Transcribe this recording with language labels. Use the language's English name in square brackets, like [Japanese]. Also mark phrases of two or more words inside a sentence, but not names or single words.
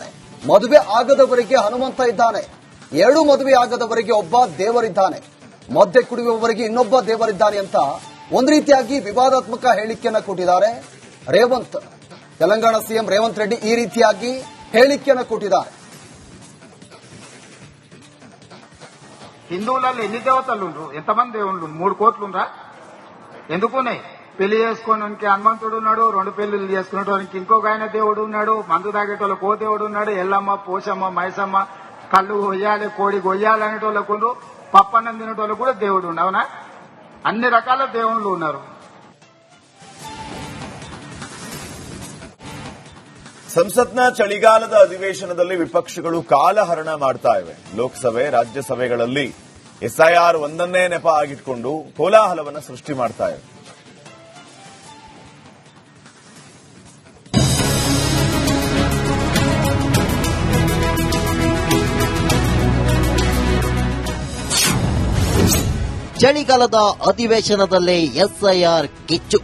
[Kannada] ಮದುವೆ ಆಗದವರಿಗೆ ಹನುಮಂತ ಇದ್ದಾನೆ, 2 ಮದುವೆ ಆಗದವರಿಗೆ ಒಬ್ಬ ದೇವರಿದ್ದಾನೆ, ಮದ್ಯ ಕುಡಿಯುವವರಿಗೆ ಇನ್ನೊಬ್ಬ ದೇವರಿದ್ದಾನೆ ಅಂತ ಒಂದು ರೀತಿಯಾಗಿ ವಿವಾದಾತ್ಮಕ ಹೇಳಿಕೆಯನ್ನ ಕೊಟ್ಟಿದ್ದಾರೆ ರೇವಂತ್. ತೆಲಂಗಾಣ ಸಿಎಂ ರೇವಂತ್ ರೆಡ್ಡಿ ಈ ರೀತಿಯಾಗಿ ಹೇಳಿಕೆಯನ್ನ కొట్టిದ್ದಾರೆ. [Telugu] హిందువులలో ఎన్ని దేవతలు ఉండ్రు, ఎంతమంది దేవుళ్ళు? 3 కోట్లు ఉండ్రా? ఎందుకున్నాయి? పెళ్లి చేసుకోవడానికి హనుమంతుడు ఉన్నాడు, 2 పెళ్లిళ్ళు చేసుకునేటోనికి ఇంకొక ఆయన దేవుడు ఉన్నాడు, మందు తాగేటోళ్ళకి ఓ దేవుడు ఉన్నాడు, ఎల్లమ్మ, పోషమ్మ, మైసమ్మ, కళ్ళు కొయ్యాలి, కోడి కొయ్యాలి అనేటోళ్ళకు, పప్పన్నం తినేటోళ్ళకు కూడా దేవుడు ఉండు. అవునా? అన్ని రకాల దేవుళ్ళు ఉన్నారు. [Kannada] ಸಂಸತ್ನ ಚಳಿಗಾಲದ ಅಧಿವೇಶನದಲ್ಲಿ ವಿಪಕ್ಷಗಳು ಕಾಲಹರಣ ಮಾಡ್ತಾ ಇವೆ. ಲೋಕಸಭೆ, ರಾಜ್ಯಸಭೆಗಳಲ್ಲಿ ಎಸ್ಐಆರ್ ಒಂದನ್ನೇ ನೆಪ ಆಗಿಟ್ಕೊಂಡು ಕೋಲಾಹಲವನ್ನು ಸೃಷ್ಟಿ ಮಾಡ್ತಾ ಇವೆ. ಚಳಿಗಾಲದ ಅಧಿವೇಶನದಲ್ಲಿ ಎಸ್ಐಆರ್ ಕಿಚ್ಚು.